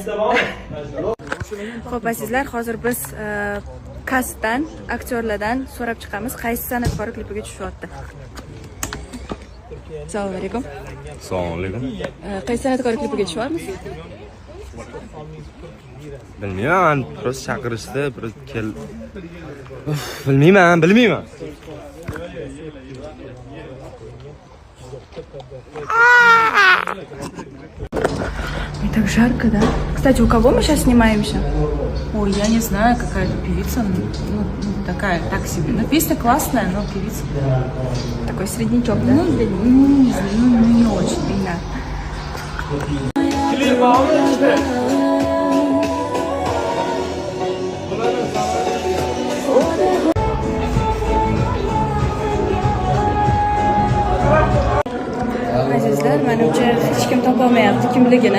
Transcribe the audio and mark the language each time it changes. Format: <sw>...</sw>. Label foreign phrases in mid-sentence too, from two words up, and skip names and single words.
<uz>Xo'p azizlar, hozir biz kastdan, aktyorlardan so'rab chiqamiz, qaysi san'atkor klipiga tushyapti. Assalomu alaykum. Assalomu alaykum. Qaysi san'atkor klipiga tushyapmiz? Bilmayman, prosta chaqirishdi, bir kel. Bilmayman.</uz> <ru>Так жарко, да? Кстати, у кого мы сейчас снимаемся? Ой, я не знаю, какая-то певица, ну, такая, так себе. Ну, песня классная, но певица. Такой среднячок, да? Ну, не знаю, не очень, меня.</ru> <uz>Azizlar, menimcha hech kim topolmayapti kimligini.</uz>